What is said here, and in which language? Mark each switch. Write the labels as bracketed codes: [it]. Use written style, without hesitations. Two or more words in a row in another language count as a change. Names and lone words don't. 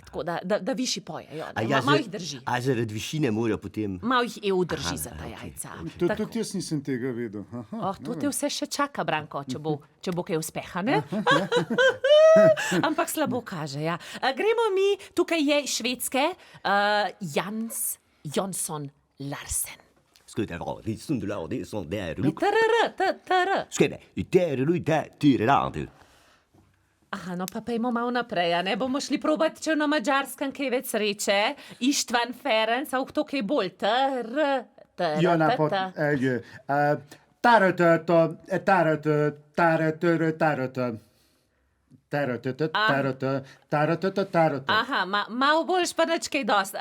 [sl] Tako da višji pojejo, malo jih drži. A zaradi višine morajo potem... Malo jih EU drži za ta jajca. Tudi jaz nisem tega vedel. To te vse še čaka, Branko, če bo kaj uspeha, ne? Ampak slabo kaže, ja. Gremo mi, tukaj je iz Švedske, Jans Jonsson Larsen. [no] Skøyde, det er sånn du lar, det er sånn, det er Tr. Skøyde, det er [sl] Aha, no pa pejmo malo naprej, a ne? Bomo šli probat, če na Mađarskem kaj več sreče. Ištvan Ferenc, a to kaj bolj? Ja, napot. Aha, malo boljš pa nič kaj dosti.